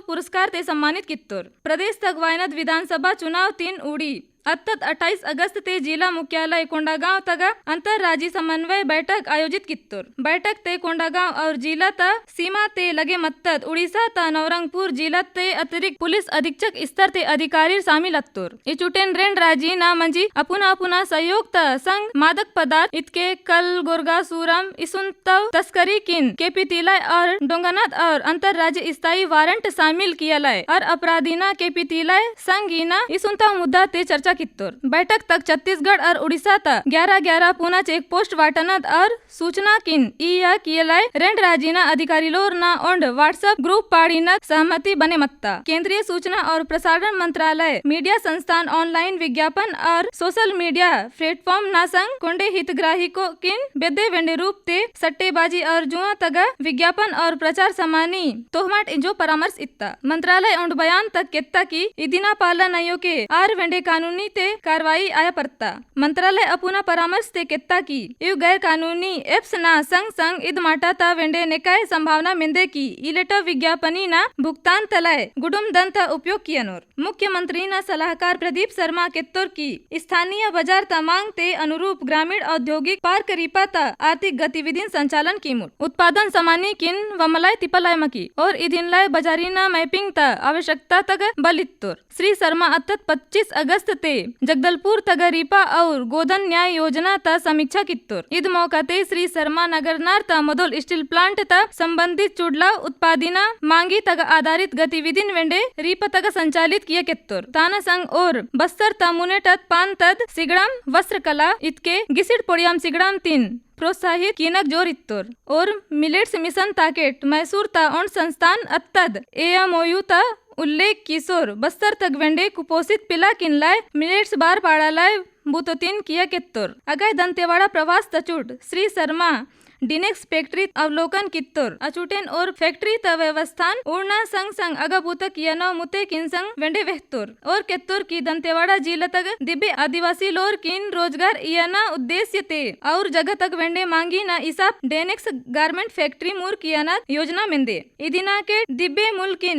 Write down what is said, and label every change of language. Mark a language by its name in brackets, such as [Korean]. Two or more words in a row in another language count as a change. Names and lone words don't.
[Gondi] पुरस्कार ते सम्मानित कित्तोर प्रदेश तक वायनाड विधानसभा चुनाव 3 उड़ी अत्तद 28 अगस्त ते जिला मुख्यालय कोंडागांव तक [Hindi] अंतरराज्यीय समन्वय बैठक आयोजित [Gondi] कित्तोर बैठक ते कोंडागांव और जिला ता सीमा ते लगे मत्तद उड़ीसा ता नवरंगपुर जिला ते [Hindi] अतिरिक्त पुलिस अधीक्षक स्तर [Gondi] ते अधिकारी शामिल अत्तोर इचुटेन रेंड राजी ना मंजी अपुना अपुना सहयोग ता संग मादक पदार्थ इतके कल गोरगा सूरम इसुनतव तस्करी किन केपी तिलाय और डोंगनाथ और अंतरराज्यीय स्थायी वारंट शामिल किया लाय और अपराधीना केपी तिलाय संगीना इसुनतव मुद्दा ते चर्चा कित्तोर बैठक तक छत्तीसगढ़ और उड़ीसा तक 11-11 पुना चेक पोस्ट वाटनद और सूचना किन इया कियलाय रेंड राजीना अधिकारी लोर ना ओंड व्हाट्सएप ग्रुप पाड़ीनद सहमति बने मत्ता केंद्रीय [Hindi] सूचना और प्रसारण मंत्रालय मीडिया संस्थान ऑनलाइन विज्ञापन और सोशल मीडिया प्लेटफॉर्म [Gondi] ना संग कोंडे हितग्राही को किन बेदे वेंडे रूप ते सट्टेबाजी और जुआ तगा विज्ञापन और प्रचार समानी तोहमाट इंजो परामर्श इत्ता मंत्रालय ओंड बयान तक केत्ता की इदिना पालन अयो के आर वेंडे कानूनी ते कार्रवाई आया पड़ता मंत्रालय अपुना परामर्श ते केत्ता की यू गैर कानूनी एप्स ना संग संग इद माटा ता वेंडे नेकाय संभावना मिंदे की इलेटर विज्ञापनी ना भुगतान तलाय गुडुम दंता उपयोग कियनोर मुख्यमंत्री ना सलाहकार प्रदीप शर्मा केत्तोर की स्थानीय बाजार ता मांग ते अनुरूप [Hindi] ग्रामीण औद्योगिक पार्क [Gondi] रीपा ता आर्थिक गतिविधि संचालन कीमुर उत्पादन समानी किन वमलाय तिपलाय मकी और इदिन लाय बाजारीना मैपिंग ता आवश्यकता तक बलित्तोर श्री शर्मा अत्तत 25 अगस्त ते जगदलपुर तग रीपा और [Hindi] गोधन न्याय योजना [Gondi] ता समीक्षा कित्तोर इद मौका ते श्री शर्मा नगरनार ता मदोल स्टील प्लांट ता संबंधित चुडला उत्पादिना मांगी तग आधारित गतिविधिन वेंडे रीपा तग संचालित किए कित्तोर ताना संग और बस्तर ता मुनेटत पान तद सिगड़ाम वस्त्र कला इतके गिसिड पोड़ियाम सिगड़ाम 3 प्रोत्साहित कीनक जोर इत्तोर और मिलेट्स मिशन ताकेट मैसूर ता ओंड संस्थान अत्तद एएमओयू ता उल्लेख किशोर बस्तर तक वेंडे कुपोषित पिला किनलाय मिलेट्स बार पाड़ालाय बुतोतीन किया केत्तोर अगय दंतेवाड़ा प्रवास तचुट श्री शर्मा डिनेक्स फैक्ट्री अवलोकन कित्तोर अचुटेन और फैक्ट्री त व्यवस्थान उड़ना संग संग अगबूत कियनो मुते किनसंग वेंडे वेहतोर और केत्तोर की दंतेवाड़ा जिला तक दिव्य आदिवासी लोर किन रोजगार इयना उद्देश्य ते और जगह तक वेंडे मांगी ना इसाप डेनेक्स गारमेंट फैक्ट्री मूर कियाना योजना मिंदे इदिना के दिव्य मुल्किन